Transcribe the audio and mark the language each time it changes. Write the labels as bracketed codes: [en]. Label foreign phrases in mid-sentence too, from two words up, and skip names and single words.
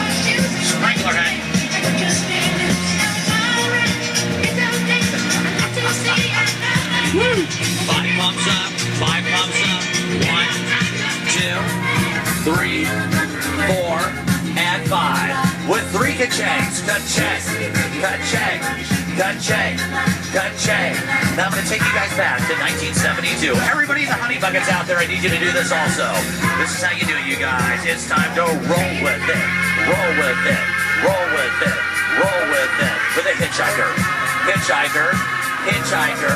[en] Sprinkler head. Body pumps up, 5 pumps up. 1, 2, 3, 4, and 5. With 3 ka-changs. Ka-chang, ka-chang, ka-chang, ka-chang. Now I'm going to take you guys back to 1972. Everybody in the honey buckets out there, I need you to do this also. This is how you do it, you guys. It's time to roll with it. Roll with it. Roll with it. Roll with it. With a hitchhiker. Hitchhiker. Hitchhiker.